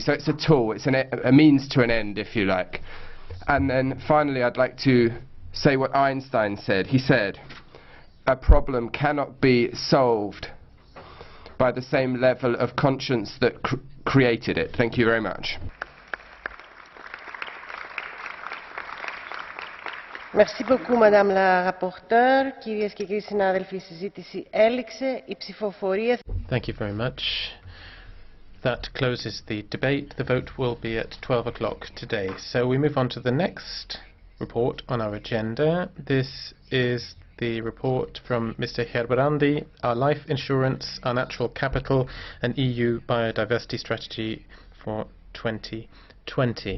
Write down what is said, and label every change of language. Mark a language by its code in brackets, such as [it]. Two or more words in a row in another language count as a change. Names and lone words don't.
[en] So it's a tool, it's a means to an end, if you like. And then finally, I'd like to say what Einstein said. He said, a problem cannot be solved by the same level of conscience that created it. Thank you very much. [fr] Merci beaucoup, Madame la Rapporteure. [el] Κυρίες και κύριοι συνάδελφοι, η συζήτηση έληξε. Η ψηφοφορία... [en] Thank you very much. That closes the debate. The vote will be at 12 o'clock today. So we move on to the next report on our agenda. This is the report from Mr. Herbrandi, Our Life Insurance, Our Natural Capital, an EU Biodiversity Strategy for 2020.